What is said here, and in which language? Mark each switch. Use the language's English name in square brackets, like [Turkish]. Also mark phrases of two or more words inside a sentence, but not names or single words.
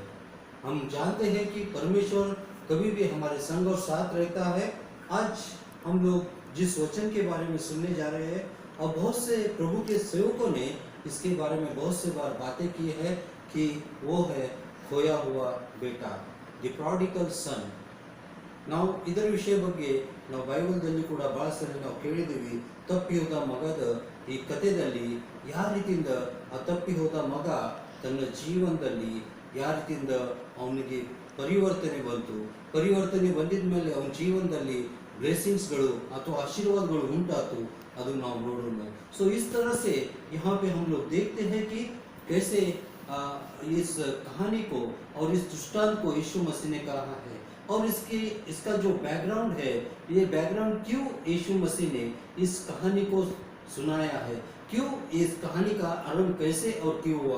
[Hindi] हम जानते हैं कि परमेश्वर कभी भी हमारे संग और साथ रहता है। आज हम लोग जिस वचन के बारे में सुनने जा रहे हैं, और बहुत से प्रभु के सेवकों ने इसके बारे में बहुत से बार बातें की है कि वो है खोया हुआ बेटा, [English] the prodigal son. [Kannada] ನಾವು ಇದರ ವಿಷಯ ಬಗ್ಗೆ ನಾವು ಬೈಬಲ್ದಲ್ಲಿ ಕೂಡ ಬಹಳ ಸರಿ ನಾವು ಕೇಳಿದ್ದೀವಿ. ತಪ್ಪಿ ಹೋದ ಮಗದ ಈ ಕಥೆಯಲ್ಲಿ ಯಾವ ರೀತಿಯಿಂದ ಆ ತಪ್ಪಿ ಹೋದ ಮಗ ತನ್ನ ಜೀವನದಲ್ಲಿ ಯಾವ ರೀತಿಯಿಂದ ಅವನಿಗೆ ಪರಿವರ್ತನೆ ಬಂತು, ಪರಿವರ್ತನೆ ಬಂದಿದ ಮೇಲೆ ಅವನ ಜೀವನದಲ್ಲಿ ब्लेसिंग्सಗಳು ಅಥವಾ आशीर्वादಗಳು ಉಂಟಾತು, ಅದು ನಾವು ನೋಡೋಣ. [Hindi] सो इस तरह से यहाँ पे हम लोग देखते हैं कि कैसे इस कहानी को और इस दृष्टांत को यीशु मसीह ने कहा है, और इसका जो बैकग्राउंड है, ये बैकग्राउंड क्यों यीशु मसीह ने इस कहानी को सुनाया है, क्यों इस कहानी का आरंभ कैसे और क्यों हुआ।